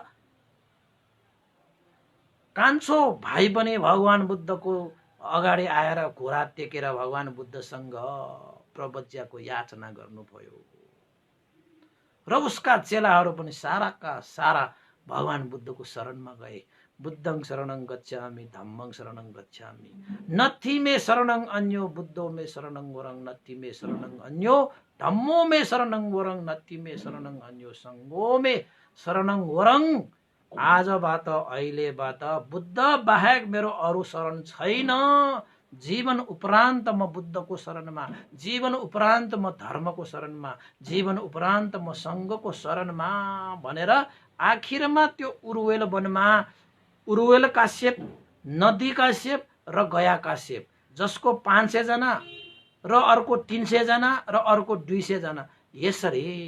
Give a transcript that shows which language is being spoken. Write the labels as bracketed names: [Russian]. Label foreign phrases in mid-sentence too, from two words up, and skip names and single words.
[Nepali] कान्छो भाइ पनि भगवान बुद्धको अगाडि आएर घोडा टेकेर भगवान बुद्धसँग प्रवज्याको याचना गर्नुभयो र उसका चेलाहरू पनि साराका सारा भगवान बुद्धको शरणमा गए। [Pali] बुद्धं शरणं गच्छामि, धम्मं शरणं गच्छामि, नथी मे शरणं अन्यो, बुद्धो मे शरणं वरं, नथी मे शरणं अन्यो, धम्मो मे शरणं वरं, नथी मे शरणं अन्यो, संघो मे शरणं वरं। [Nepali] आजबाट अहिलेबाट बुद्ध बाहेक मेरो अरू शरण छैन। जीवन उपरान्त म बुद्धको शरणमा, जीवन उपरान्त म धर्मको शरणमा, जीवन उपरान्त म सङ्घको शरणमा भनेर आखिरमा त्यो उरुवेल वनमा उरुवेल काश्यप, नदी काश्यप र गया काश्यप, जसको 500 जना र अर्को 300 जना र अर्को 200 जना, यसरी